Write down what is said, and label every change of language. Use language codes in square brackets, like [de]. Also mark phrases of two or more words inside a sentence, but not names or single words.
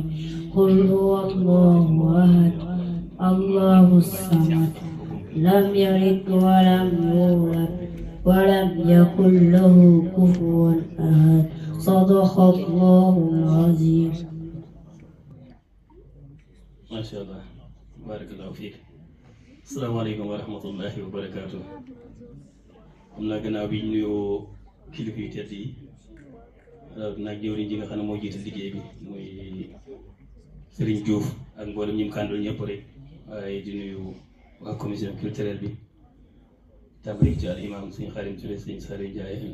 [ar] قل هو الله أحد الله الصمد لم يلد ولم يولد ولم يكن له كفوا أحد. صدق الله العظيم. ما شاء الله بارك الله فيك. السلام عليكم ورحمة الله وبركاته. [wo] am naa gannaaw bi ñu nuyoo kilifa yu tedd yi nag jëwriñ ji nga xam ne moo jiite liggéey bi muy Serigne Diouf ak mboolem ñi mu kàndul ñëpp rek waaye di nuyu waa [fr] commission culturelle [wo] bi tàmbali ci al imam suñu xarim Touré suñu Sari Ndiaye ak